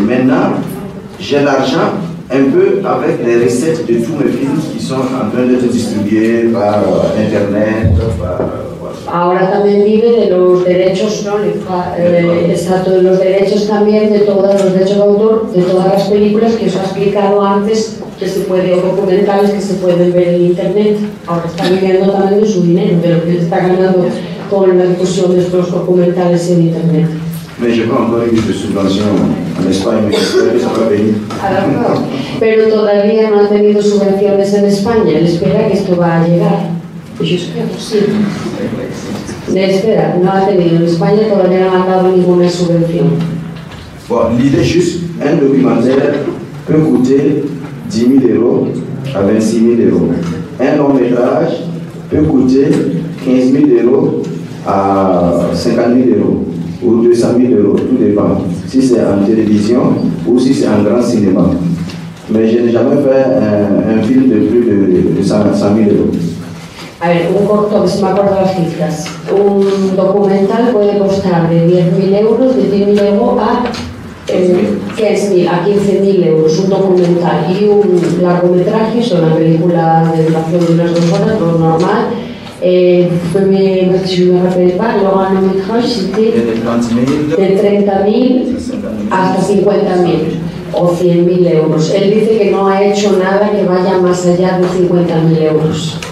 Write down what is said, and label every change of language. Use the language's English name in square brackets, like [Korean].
[French] Maintenant, j'ai l'argent un peu avec les recettes de tous mes films qui sont en train d'être distribués par Internet. [Spanish] Ahora también vive de los derechos, ¿no? Exacto, de los derechos también de todos los derechos de autor de todas las películas que os ha explicado antes, que se puede, o documentales que se pueden ver en Internet. Ahora está viviendo también de su dinero, de lo que está ganando con la difusión de estos documentales en Internet. [French] Mais je n'ai pas encore eu de subvention en Espagne, mais j'espère que ça va venir. [Spanish] Pero todavía no ha tenido subvenciones en España, él espera que esto va a llegar. Yo espero, sí. Le espera, no ha tenido. En España todavía no ha dado ninguna subvención. [French] Bon, l'idée juste, un documentaire peut coûter 10 000 euros à 26 000 euros. Un long métrage peut coûter 15 000 euros à 50 000 euros. Ou 200 000 euros, tout dépend. Si c'est en télévision ou si c'est en grand cinéma. Mais je n'ai jamais fait un film de plus de 100 000 euros. [Spanish] A ver, un corto, que se me acuerdo las cifras. Un documental puede costar de 10.000 euros, de 10.000 euros a 15.000 euros, un documental. Y un largometraje, es una película de duración de unas 2 horas, lo normal. [French] Je me rappelle pas, le long métrage c'était de 30.000 [Spanish] hasta 50.000 o 100.000 euros. Él dice que no ha hecho nada que vaya más allá de 50.000 euros.